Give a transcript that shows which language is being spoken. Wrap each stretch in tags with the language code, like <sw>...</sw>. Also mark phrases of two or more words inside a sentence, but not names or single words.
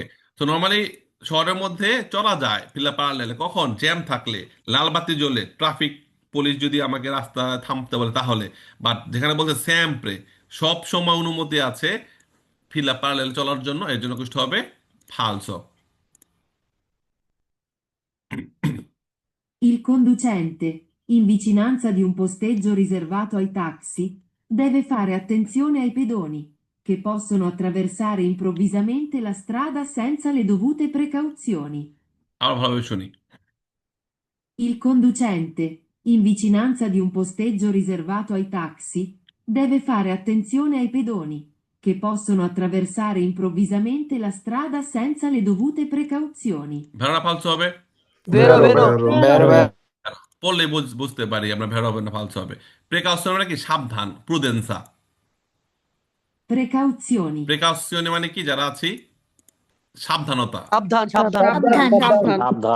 <bn>তো নর্মালি শহরের মধ্যে চলা যায়</bn> <it>fila parallele</it> <bn>কখন? জ্যাম থাকলে, লাল বাতি জ্বলে, ট্রাফিক পুলিশ যদি আমাকে রাস্তা থামতে বলে তাহলে। বাট যেখানে বলছে স্যাম্পরে সব সময় অনুমতি আছে</bn> <it>fila parallele</it> <bn>চলার জন্য, এর জন্য কুষ্ঠ হবে ফালসো।</bn> <it>Il conducente, in vicinanza di un posteggio riservato ai taxi, deve fare attenzione ai pedoni, che possono attraversare improvvisamente la strada senza le dovute precauzioni.</it> <bn>আরো ভালোভাবে শুনি।</bn> <it>Il conducente, in vicinanza di un posteggio riservato ai taxi, deve fare attenzione ai pedoni, che possono attraversare improvvisamente la strada senza le dovute precauzioni. vero falso</it> <bn>হবে,</bn> <it>Vero.</it> <bn>পড়লে বুঝতে পারি আমরা ভেড়া হবে না ফালসো হবে। প্রেকাউশন মানে কি? সাবধান, প্রুডেন্সা।</bn> <it>Precauzioni.</it> <bn>প্রেকাউশনে মানে কি? যারা আছি সাবধানতা। সাবধান। সাবধান।</bn>